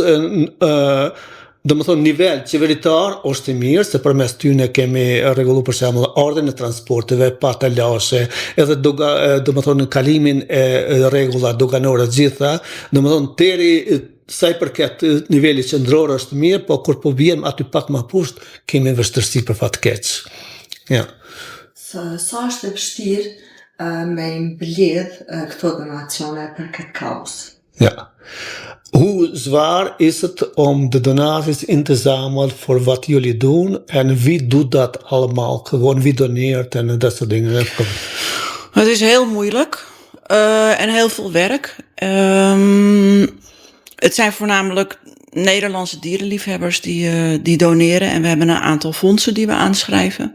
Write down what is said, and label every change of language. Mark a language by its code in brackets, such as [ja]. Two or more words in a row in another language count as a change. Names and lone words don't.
[sq] Do më thonë, nivel qeveritar është i mirë, se përmes tyne kemi rregullu për shembull ardhen e transporteve, patalashe, edhe do më thonë kalimin e rregulla doganore gjitha, do më thonë deri sa i përket niveli qendror është mirë, po kur po vjen aty pak më poshtë, kemi vështirësi për fat keq. [nl] Ja. [sq] Sa është e vështirë me i mbledh këto donacione për këtë kaos? [nl] Ja. Hoe zwaar is het om de donaties in te zamelen voor wat jullie doen en wie doet dat allemaal? Gewoon wie doneert en dat soort dingen. Het is heel moeilijk en heel veel werk. Het zijn voornamelijk Nederlandse dierenliefhebbers die doneren en we hebben een aantal fondsen die we aanschrijven.